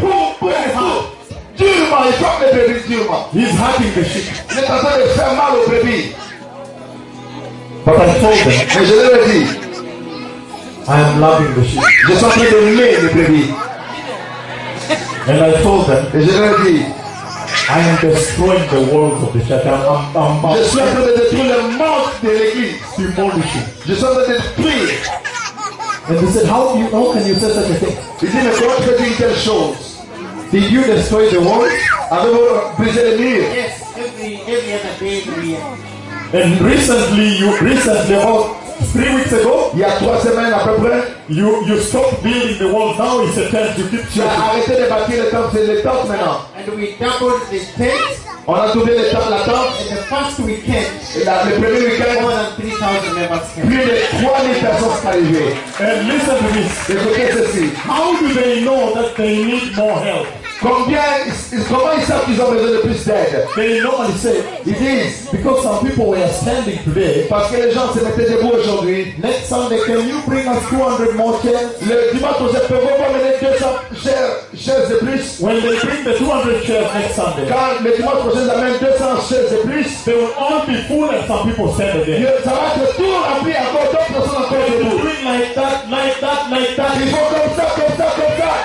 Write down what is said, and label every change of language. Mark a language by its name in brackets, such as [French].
[English] Boom, boom, hard. [French] Durement, il frappe les bébés durement. [English] He's hurting the sheep. [French] Il est en train de faire mal aux bébés. [English] But I told them. [French] Mais je leur ai dit, [English] I am loving the sheep. [French] Je suis en train de l'aimer, les brebis. [English] And I told them. [French] Et je leur ai dit, [English] I am destroying the world of the church. I'm [French] je suis en train de détruire le monde de l'église. [English] Demolition. [French] Je suis en train de détruire. [English] And they said, how can you say such a thing? [French] Ils disent, mais comment fais-tu une telle chose? [English] Did you destroy the world? [French] Avez-vous brisé le mur? [English] Yes, every other day we are. And recently, about 3 weeks ago, [French] il y a 3 semaines à peu près, [English] you stopped building the wall. Now it's a tent. You keep changing. [French] J'ai arrêté de bâtir le temple, c'est le temple maintenant. [English] And we doubled the tent. [French] On a doublé le temple, la tente. [English] And the first weekend, [French] le premier weekend, [English] more than 3,000 members came. [French] Plus de 3,000 personnes sont arrivées. [English] And listen to this. [French] Écoutez ceci. [English] How do they know that they need more help? [French] Comment ils savent qu'ils ont besoin de plus d'aide? [English] They normally say, it is because some people were standing today. [French] Parce que les gens se mettaient debout aujourd'hui. [English] Next Sunday, can you bring us 200 more chairs? [French] Le dimanche, je peux vous amener 200 chaises de plus? [English] When they bring the 200 chairs next Sunday, [French] quand le dimanche prochain, ils amènent 200 chaises de plus, [English] they will all be full and some people stand again. [French] Ça va être tout rempli encore, d'autres personnes encore debout. [English] Like that, like that, like that. [French] Il faut comme ça, comme ça, comme ça.